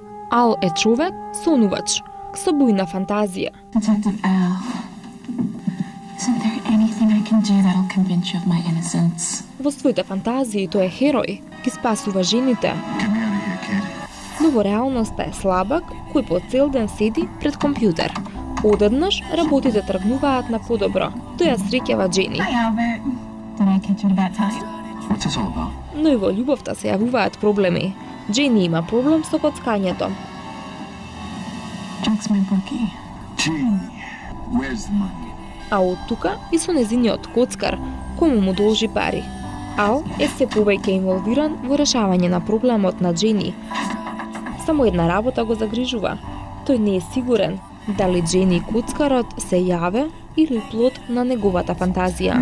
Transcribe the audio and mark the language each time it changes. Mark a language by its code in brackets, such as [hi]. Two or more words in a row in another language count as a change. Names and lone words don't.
[mk] Ал е човек сонувач со бујна фантазија. [en] Detective Al, isn't there anything I can do that'll convince you of my innocence? [mk] Во своите фантазии тој е херој, ги спасува жените. [en] Get me out of here, kid. [mk] Но во реалноста е слабак кој по цел ден седи пред компјутер. Одеднаш работите тргнуваат на подобро. Тој ја среќава Джени. [en] Hi, Albert. Did I catch you at a bad time? What's this all about? [mk] Но и во љубовта се јавуваат проблеми. Джени има проблем со коцкањето. [en] Jack's my bookie. Gee, where's the money? [mk] А од тука и со незиниот коцкар, кому му должи пари. Ал е се повеќе инволвиран во решавање на проблемот на Джени. Само една работа го загрижува. Тој не е сигурен дали Джени и коцкарот се јаве или плод на неговата фантазија.